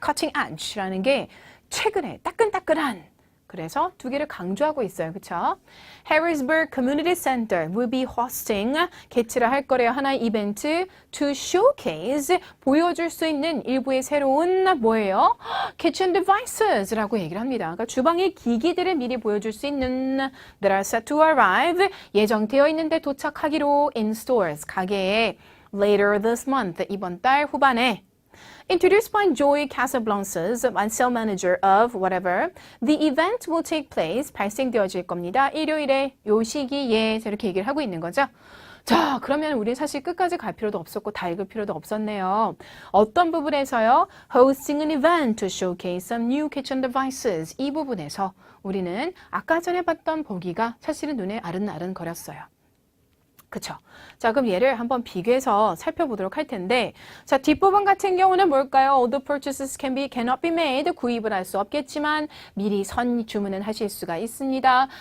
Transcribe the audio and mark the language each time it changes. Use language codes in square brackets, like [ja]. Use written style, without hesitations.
[ko] cutting edge라는 게 최근에 따끈따끈한, 그래서 두 개를 강조하고 있어요. 그쵸? [en] Harrisburg Community Center will be hosting, [ko] 개최를 할 거래요. 하나의 이벤트 [en] to showcase, [ko] 보여줄 수 있는 일부의 새로운 뭐예요? kitchen devices라고 얘기를 합니다. 그러니까 주방의 기기들을 미리 보여줄 수 있는 [en] that are set to arrive, [ko] 예정되어 있는데 도착하기로 [en] in stores, [ko] 가게에 [en] later this month, [ko] 이번 달 후반에. [en] Introduced by Joy Casablancas, sales manager of whatever, the event will take place, [ko] 발생되어질 겁니다. 일요일에 요 시기에 이렇게 얘기를 하고 있는 거죠. 자, 그러면 우리 사실 끝까지 갈 필요도 없었고 다 읽을 필요도 없었네요. 어떤 부분에서요? [en] Hosting an event to showcase some new kitchen devices. [ko] 이 부분에서 우리는 아까 전에 봤던 보기가 사실은 눈에 아른아른거렸어요. 그쵸? 자, 그럼 얘를 한번 비교해서 살펴보도록 할 텐데, 자, 뒷부분 같은 경우는 뭘까요? [en] All the purchases cannot be made. [ko] 구입을 할 수 없겠지만 미리 선 주문은 하실 수가 있습니다.